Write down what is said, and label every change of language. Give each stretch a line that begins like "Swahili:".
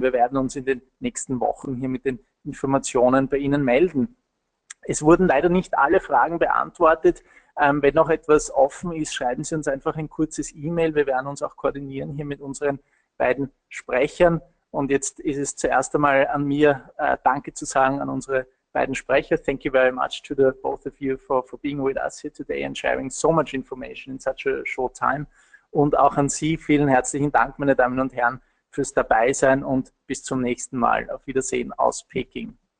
German: Wir werden uns in den nächsten Wochen hier mit den Informationen bei Ihnen melden. Es wurden leider nicht alle Fragen beantwortet. Wenn noch etwas offen ist, schreiben Sie uns einfach ein kurzes E-Mail. Wir werden uns auch koordinieren hier mit unseren beiden Sprechern. Und jetzt ist es zuerst einmal an mir, Danke zu sagen an unsere beiden Sprecher.
English: Thank you very much to the both of you for being with us here today and sharing so much information in such a short time.
German: Und auch an Sie vielen herzlichen Dank, meine Damen und Herren, fürs Dabeisein und bis zum nächsten Mal. Auf Wiedersehen aus Peking.